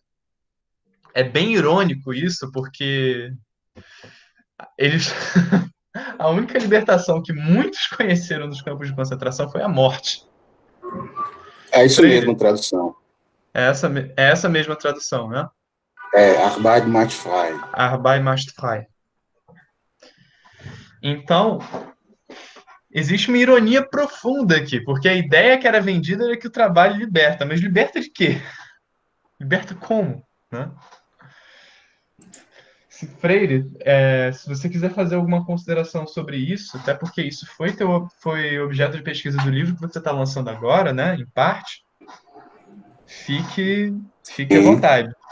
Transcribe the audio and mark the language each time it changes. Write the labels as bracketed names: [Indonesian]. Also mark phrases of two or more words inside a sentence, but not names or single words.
[Portuguese] É bem irônico isso, porque eles a única libertação que muitos conheceram nos campos de concentração foi a morte. É isso mesmo, Freire, tradução. é essa mesma tradução, né? [German] Arbeit macht frei. Arbeit macht frei. [Portuguese] Então, existe uma ironia profunda aqui, porque a ideia que era vendida era que o trabalho liberta, mas liberta de quê? Liberta como? Né? Freire, se você quiser fazer alguma consideração sobre isso, até porque isso foi objeto de pesquisa do livro que você está lançando agora, né, em parte, fique à vontade.